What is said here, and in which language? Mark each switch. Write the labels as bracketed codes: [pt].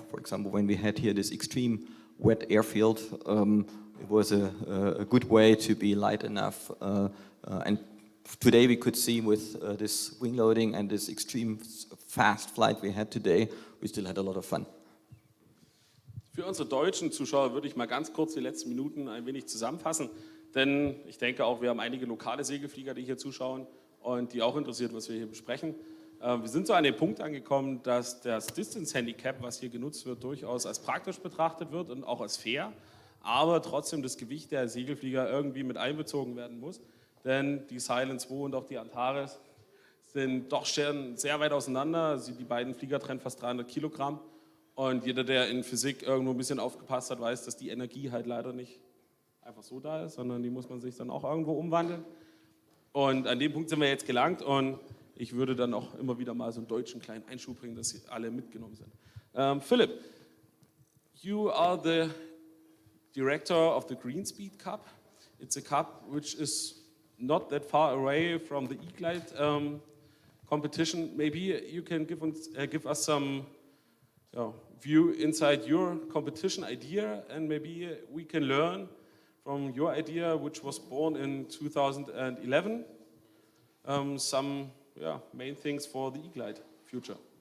[en] For example, when we had here this extreme wet airfield, it was a good way to be light enough. And today we could see with this wing loading and this extreme fast flight we had today, we still had a lot of fun. [de] Für unsere deutschen Zuschauer würde ich mal ganz kurz die letzten Minuten ein wenig zusammenfassen, denn ich denke auch, wir haben einige lokale Segelflieger, die hier zuschauen und die auch interessiert, was wir hier besprechen. Wir sind so an dem Punkt angekommen, dass das Distance Handicap, was hier genutzt wird, durchaus als praktisch betrachtet wird und auch als fair, aber trotzdem das Gewicht der Segelflieger irgendwie mit einbezogen werden muss, denn die Silent 2 und auch die Antares sind doch sehr weit auseinander. Also die beiden Flieger trennen fast 300 Kilogramm. Und jeder, der in Physik irgendwo ein bisschen aufgepasst hat, weiß, dass die Energie halt leider nicht einfach so da ist, sondern die muss man sich dann auch irgendwo umwandeln. Und an dem Punkt sind wir jetzt gelangt und ich würde dann auch immer wieder mal so einen deutschen kleinen Einschub bringen, dass sie alle mitgenommen sind. [en] Philipp, you are the director of the Green Speed Cup. It's a cup which is not that far away from the E2GLIDE competition. Maybe you can give us some view inside your competition idea, and maybe we can learn from your idea, which was born in 2011, some main things for the E2GLIDE future.